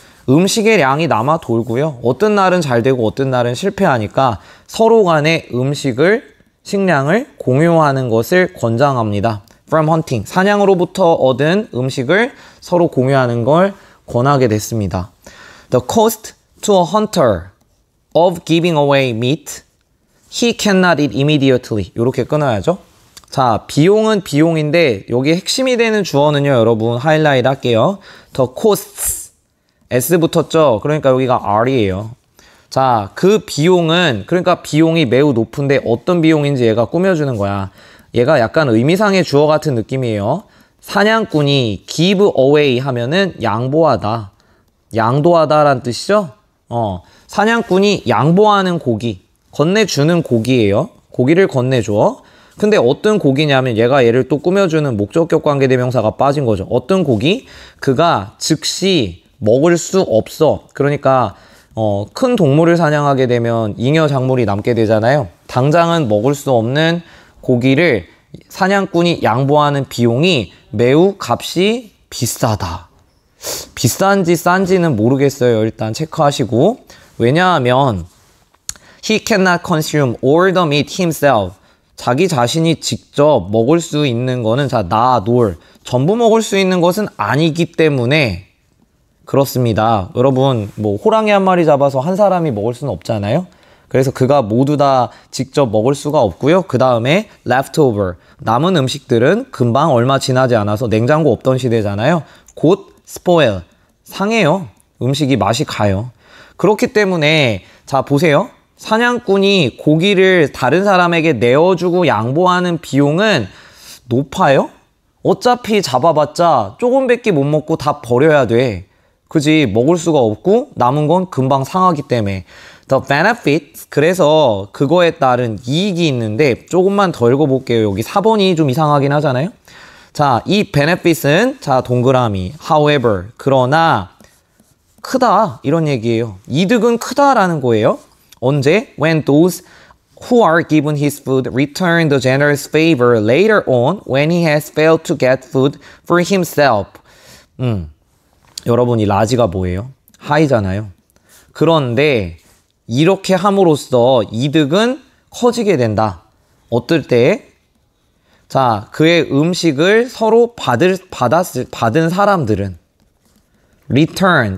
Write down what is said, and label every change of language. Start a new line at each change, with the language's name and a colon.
Korean: 음식의 양이 남아 돌고요. 어떤 날은 잘 되고 어떤 날은 실패하니까 서로 간에 식량을 공유하는 것을 권장합니다.
English: From hunting,
Korean: 사냥으로부터 얻은 음식을 서로 공유하는 걸 권하게 됐습니다.
English: The cost to a hunter of giving away meat he cannot eat immediately.
Korean: 이렇게 끊어야죠. 자, 비용은 비용인데 여기 핵심이 되는 주어는요, 여러분 하이라이트 할게요.
English: The costs, S
Korean: 붙었죠? 그러니까 여기가 R이에요. 자, 그 비용은, 그러니까 비용이 매우 높은데 어떤 비용인지 얘가 꾸며주는 거야. 얘가 약간 의미상의 주어 같은 느낌이에요. 사냥꾼이
English: give away
Korean: 하면은 양보하다. 양도하다라는 뜻이죠? 사냥꾼이 양보하는 고기, 건네주는 고기예요. 고기를 건네줘. 근데 어떤 고기냐면 얘가 얘를 또 꾸며주는 목적격 관계대명사가 빠진 거죠. 어떤 고기? 그가 즉시 먹을 수 없어. 그러니까 큰 동물을 사냥하게 되면 잉여 작물이 남게 되잖아요. 당장은 먹을 수 없는 고기를 사냥꾼이 양보하는 비용이 매우 값이 비싸다. 비싼지 싼지는 모르겠어요. 일단 체크하시고. 왜냐하면
English: he cannot consume all the meat himself.
Korean: 자기 자신이 직접 먹을 수 있는 거는 전부 먹을 수 있는 것은 아니기 때문에 그렇습니다. 여러분, 뭐 호랑이 한 마리 잡아서 한 사람이 먹을 수는 없잖아요. 그래서 그가 모두 다 직접 먹을 수가 없고요. 그 다음에 leftover, 남은 음식들은 금방 얼마 지나지 않아서 냉장고 없던 시대잖아요. 곧 spoil, 상해요. 음식이 맛이 가요. 그렇기 때문에 자 보세요. 사냥꾼이 고기를 다른 사람에게 내어주고 양보하는 비용은 높아요. 어차피 잡아봤자 조금밖에 못 먹고 다 버려야 돼. 그지? 먹을 수가 없고 남은 건 금방 상하기 때문에.
English: The benefit,
Korean: 그래서 그거에 따른 이익이 있는데 조금만 더 읽어볼게요. 여기 4번이 좀 이상하긴 하잖아요. 자, 이 benefit은 자 동그라미 however, 그러나 크다 이런 얘기예요. 이득은 크다라는 거예요. 언제?
English: When those who are given his food return the generous favor later on when he has failed to get food for himself.
Korean: 여러분 이 라지가 뭐예요? 하이잖아요. 그런데 이렇게 함으로써 이득은 커지게 된다. 어떨 때? 자, 그의 음식을 서로 받은 사람들은 return.